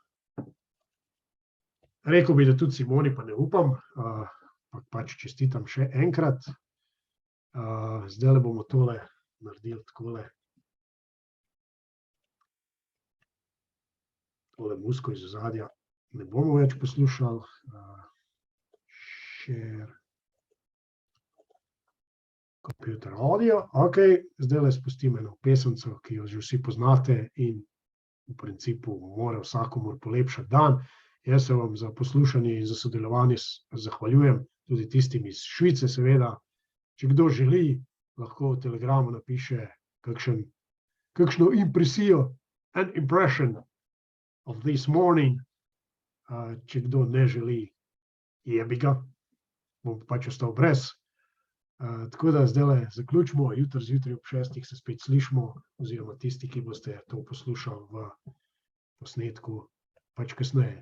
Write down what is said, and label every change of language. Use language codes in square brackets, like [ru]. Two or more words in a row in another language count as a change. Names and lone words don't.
[sl] Rekel bi, da tudi Simoni, pa ne upam, pač čestitam še enkrat. Zdaj bomo tole naredili takole. Tole muziko iz ozadja ne bomo več poslušali. [en] Share computer audio. [sl] Ok, zdaj spustim eno pesemco, ki jo že vsi poznate in v principu mora vsakomur polepšati dan. Jaz se vam za poslušanje in za sodelovanje zahvaljujem, tudi tistim iz Švice seveda. Če kdo želi, lahko v Telegramu napiše kakšno impresijo, [en] an impression of this morning. [sl] Če kdo ne želi, jebi ga, bom pač ostal brez. Tako da zdaj zaključimo, jutri zjutraj ob 6 se spet slišimo, oziroma tisti, ki boste to poslušali v posnetku, pač kasneje.